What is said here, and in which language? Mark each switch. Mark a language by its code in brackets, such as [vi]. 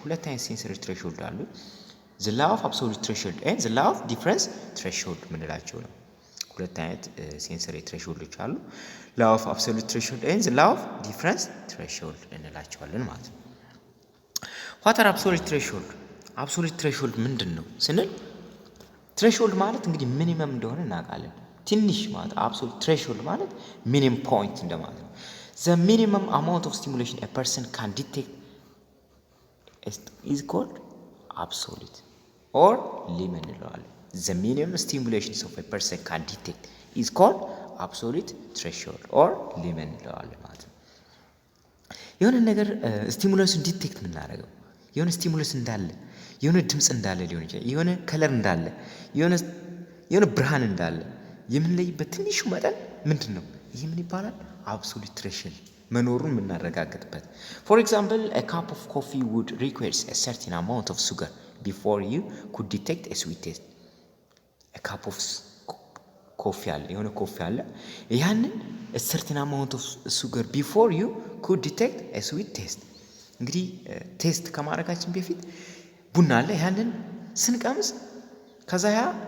[am] ሁለት አይነት [en] sensory threshold አሉ። the law of absolute threshold and the law of difference threshold [am] ምንላቸው ነው። ሁለት አይነት ሴንሰሪ ትሬሾልዶች አሉ። [en] law of absolute threshold and the law of difference threshold [am] እንላቸዋለን ማለት ነው። [en] what are absolute threshold? [am] absolute threshold ምንድን ነው ስንል ትሬሾልድ ማለት እንግዲህ ሚኒመም እንደሆነ እናውቃለን። ትንሽ ማለት absolute threshold ማለት ሚኒመም ፖይንት እንደማለት ነው። [en] the minimum amount of stimulation a person can detect is called absolute or limit [am] እንለዋለን። [en] the minimum stimulations of a person can detect is called absolute threshold or limit [am] እንለዋለን ማለት ነው። የሆነ ነገር ስቲሙለሱን ዲቴክት የምናደርገው የሆነ ስቲሙለስ እንዳለ የሆነ ድምፅ እንዳለ ሊሆን ይችላል፣ የሆነ ከለር እንዳለ የሆነ ብርሃን እንዳለ የምንለይበት ትንሹ መጠን ምንድን ነው? ይህ ምን ይባላል? [en] absolute threshold [am] መኖሩን የምናረጋግጥበት። [en] for example a cup of coffee would require a certain amount of sugar before you could detect a sweet taste. a cup of coffee [am] አለ፣ የሆነ ኮፊ አለ፣ ያንን [en] a certain amount of sugar before you could detect a sweet taste። [am] እንግዲህ ቴስት ከማድረጋችን በፊት ቡና አለ፣ ያንን ስንቀምስ ከዛ ያ